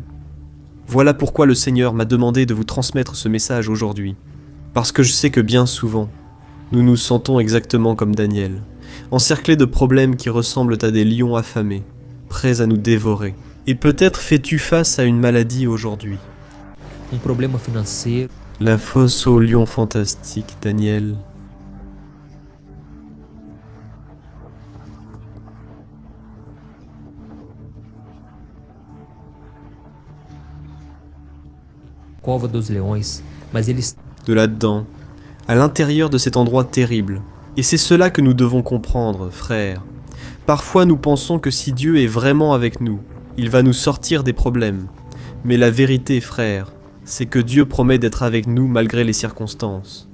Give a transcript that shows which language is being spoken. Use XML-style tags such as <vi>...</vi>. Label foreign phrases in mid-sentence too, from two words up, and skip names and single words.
<fr>Voilà pourquoi le Seigneur m'a demandé de vous transmettre ce message aujourd'hui. Parce que je sais que bien souvent, Nous nous sentons exactement comme Daniel, encerclés de problèmes qui ressemblent à des lions affamés, prêts à nous dévorer. Et peut-être fais-tu face à une maladie aujourd'hui.</fr> <pt>problema financeiro,</pt> <fr>La fosse aux lions fantastiques, Daniel.</fr> <pt>cova dos leões, mas eles</pt> <fr>De là-dedans, à l'intérieur de cet endroit terrible. Et c'est cela que nous devons comprendre, frères. Parfois nous pensons que si Dieu est vraiment avec nous, il va nous sortir des problèmes. Mais la vérité, frère, c'est que Dieu promet d'être avec nous malgré les circonstances.</fr>